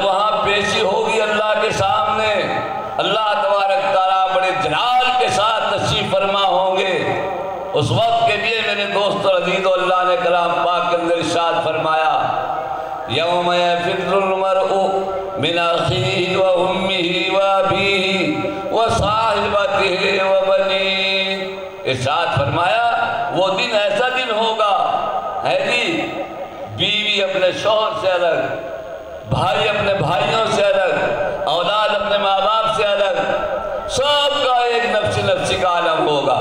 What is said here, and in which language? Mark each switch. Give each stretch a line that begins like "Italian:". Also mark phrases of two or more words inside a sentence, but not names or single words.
Urdu: وہاں پیشی ہوگی اللہ کے سامنے، اللہ تبارک تعالیٰ بڑے جلال کے ساتھ تشریف فرما ہوں گے، اس وقت کے لیے میرے دوست اور عزیزو اللہ نے کلام پاک کے اندر ارشاد فرمایا
Arabic: یوم یفر المرء من اخیہ و امہ و ابیہ و صاحبتہ و بنیہ،
Urdu: ارشاد فرمایا وہ دن ایسا دن ہوگا ہے جی، بیوی اپنے شوہر سے الگ، بھائی اپنے بھائیوں سے الگ، اولاد اپنے ماں باپ سے الگ، سب کا ایک نفسی کا عالم ہوگا۔